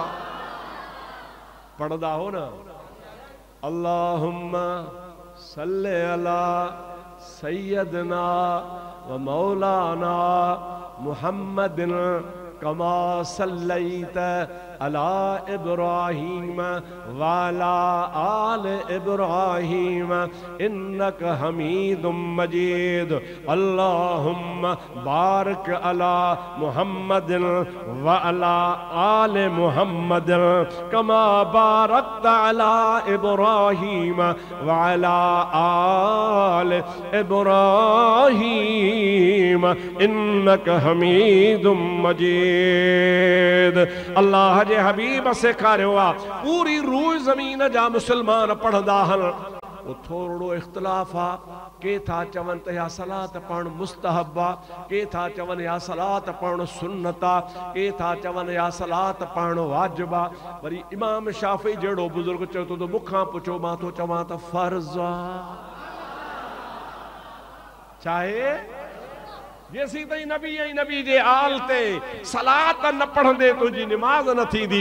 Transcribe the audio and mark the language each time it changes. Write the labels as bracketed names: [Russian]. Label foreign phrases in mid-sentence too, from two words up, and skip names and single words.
[Sindhi] पढ़ंदा हो न, [Arabic] اللهم صل على سيدنا ومولانا محمد كما صليت على إبراهيم وعلى آل إبراهيم إنك حميد مجيد. اللهم بارك على محمد وعلى آل محمد كما باركت على إبراهيم وعلى آل إبراهيم إنك حميد مجيد. [Sindhi] अल्लाह जे हबीब सेखारियो आ, पूरी रूह ज़मीन जा मुसलमान पढ़ंदा हन। वो थोड़ो इख्तिलाफ आ, के था चवन त या सलात पढ़ण मुस्तहब आ, के था चवन या सलात पढ़ण सुन्नत आ, के था चवन या सलात पढ़ण वाजिब आ। वरी इमाम शाफी जहिड़ो बुजुर्ग चयो तो मुखां पुछो, मां तो चवां त फर्ज आ। चाहे जेसी ताईं नबी ऐं नबी जे आल ते सलात न पढ़ंदे तुझी निमाज न थींदी।